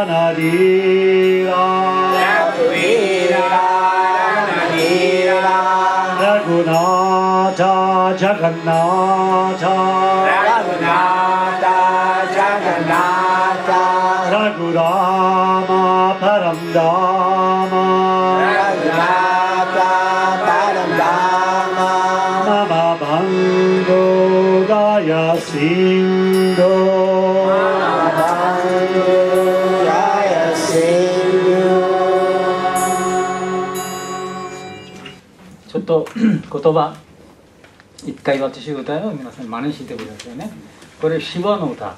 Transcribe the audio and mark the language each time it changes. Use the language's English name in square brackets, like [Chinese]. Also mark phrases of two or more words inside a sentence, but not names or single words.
[Sanskrit] रणधीर रघुनाथ जगन्नाथ रघुराम परमधाम मम भंगो दया सिंधु [Japanese] ちょっと言葉一回私歌いを皆さん真似してくださいね。これシバの歌。